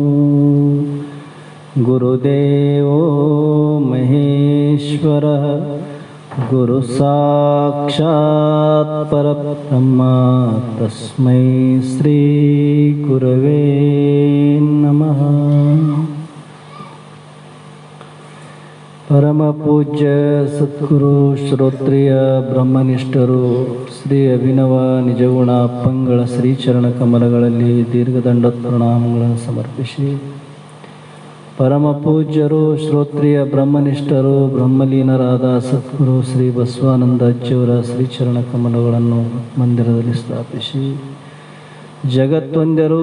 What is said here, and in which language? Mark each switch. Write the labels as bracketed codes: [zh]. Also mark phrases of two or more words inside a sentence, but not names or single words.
[sa] ಗುರುದೇವೋ ಮಹೇಶ್ವರ ಗುರು ಸಾಕ್ಷಾತ್ ಪರಬ್ರಹ್ಮ ತಸ್ಮೈ ಶ್ರೀ ಗುರವೇ ನಮಃ. [kn] ಪರಮ ಪೂಜ್ಯ ಸದ್ಗುರು ಶ್ರೋತ್ರಿಯ ಬ್ರಹ್ಮನಿಷ್ಠರು ಶ್ರೀ ಅಭಿನವ ನಿಜಗುಣ ಅಪ್ಪಂಗಳ ಶ್ರೀಚರಣ ಕಮಲಗಳಲ್ಲಿ ದೀರ್ಘದಂಡ ಪ್ರಣಾಮಗಳನ್ನು ಸಮರ್ಪಿಸಿ, ಪರಮ ಪೂಜ್ಯರು ಶ್ರೋತ್ರಿಯ ಬ್ರಹ್ಮನಿಷ್ಠರು ಬ್ರಹ್ಮಲೀನರಾದ ಸದ್ಗುರು ಶ್ರೀ ಬಸವಾನಂದ ಅಜ್ಜಿಯವರ ಶ್ರೀಚರಣ ಕಮಲಗಳನ್ನು ಮಂದಿರದಲ್ಲಿ ಸ್ಥಾಪಿಸಿ, ಜಗತ್ತೊಂದರು